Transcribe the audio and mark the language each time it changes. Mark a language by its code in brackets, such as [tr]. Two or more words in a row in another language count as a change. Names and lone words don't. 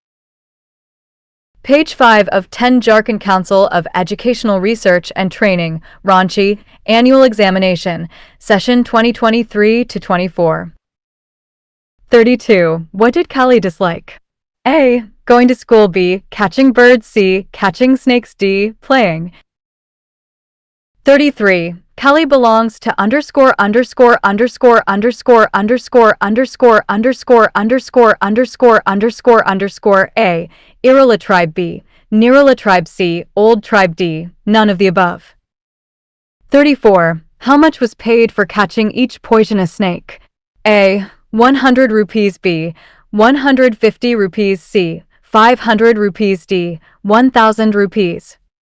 [en] Page 5 of 10 Jharkhand Council of Educational Research and Training, Ranchi, Annual Examination, Session 2023-24. 32. What did Callie dislike? A. Going to school, B. Catching birds, C. Catching snakes, D. Playing. 33. Callie belongs to underscore underscore underscore underscore underscore underscore underscore underscore underscore underscore underscore A. Irula tribe, B. Nirula tribe, C. Old tribe, D. None of the above. 34. How much was paid for catching each poisonous snake? A. 100 rupees, B. 150 rupees, C. 500 rupees, D. 1000 rupees.